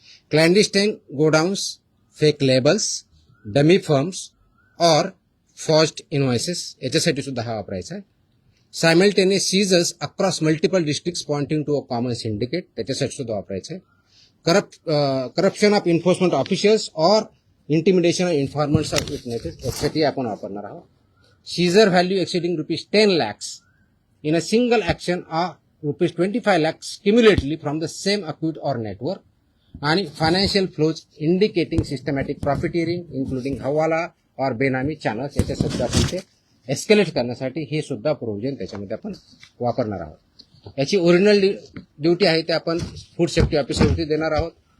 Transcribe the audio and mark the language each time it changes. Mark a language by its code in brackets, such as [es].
[en] clandestine godowns, fake labels, dummy firms or forged invoices [mr] याच्यासाठी सुद्धा हा वापरायचा आहे. [en] simultaneous seizures across multiple districts pointing to a common syndicate [mr] त्याच्यासाठी सुद्धा वापरायचं आहे. [en] corruption of enforcement officials or intimidation of informants of witnesses [mr] यासाठी आपण वापरणार आहोत. [en] Seizure value exceeding ₹10 lakhs in a single action or ₹25 lakhs cumulatively from the same account or network. आणि financial flows indicating systematic profiteering including hawala और benami channels [mr] याच्या सुद्धा आपण ते एस्केलेट करण्यासाठी हे सुद्धा प्रोव्हिजन त्याच्यामध्ये आपण वापरणार आहोत. याची ओरिजिनल ड्युटी आहे ते आपण फूड सेफ्टी ऑफिसरवरती देणार आहोत.